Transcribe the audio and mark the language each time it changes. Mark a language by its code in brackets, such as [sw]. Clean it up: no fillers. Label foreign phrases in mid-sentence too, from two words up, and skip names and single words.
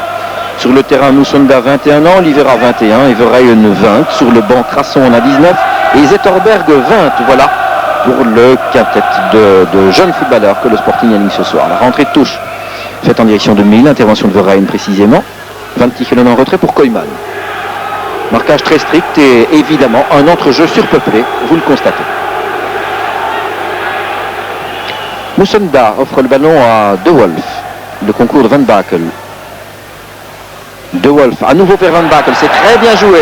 [fr] Sur le terrain, Musonda 21 ans, Olivera 21 et Verheyen 20. Sur le banc, Crasson en a 19 et Zetterberg 20. Voilà pour le quintet de jeunes footballeurs que le Sporting aligne ce soir. La rentrée de touche faite en direction de Mille, intervention de Verheyen précisément. Van Tichelen en retrait pour Koyman. Marquage très strict et évidemment un entrejeu surpeuplé, vous le constatez. Musonda offre le ballon à De Wolf. Le concours de Van Bakel. De Wolf, à nouveau vers Van Bakel, c'est très bien joué.